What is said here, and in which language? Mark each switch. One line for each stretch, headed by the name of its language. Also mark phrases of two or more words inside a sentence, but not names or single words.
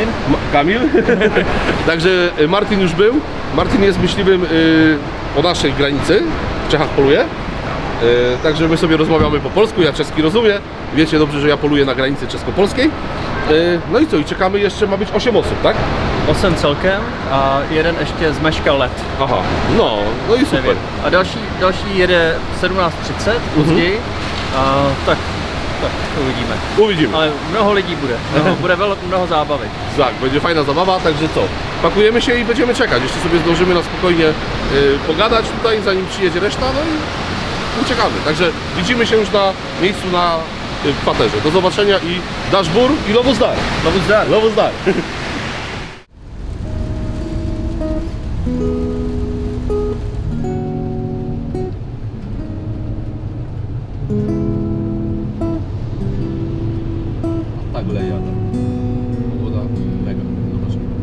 Polish: Kamil. Także Martin już był. Martin jest myśliwym o naszej granicy. W Czechach poluje. Także my sobie rozmawiamy po polsku, ja czeski rozumiem. Wiecie dobrze, że ja poluję na granicy czesko-polskiej. No i co? I czekamy, jeszcze ma być 8 osób, tak?
Czech: 8 celkem a jeden ještě zmeškal let. Aha, no i super. A další jede 17:30 později. Tak uvidíme. Uvidíme. Ale mnoho lidí bude. Bude mnoho zábavy.
Polish: Tak, będzie fajna zabawa, także co? Pakujemy się i będziemy czekać. Jeszcze sobie zdążymy na spokojnie pogadać tutaj, zanim przyjedzie reszta, no i uciekamy. Także widzimy się już na miejscu na kwaterze. Do zobaczenia i dashbur i Lovozdar.
Czech: Lovozdar. Lovozdar.
Polish: Tak leje, pogoda mega, zobaczmy.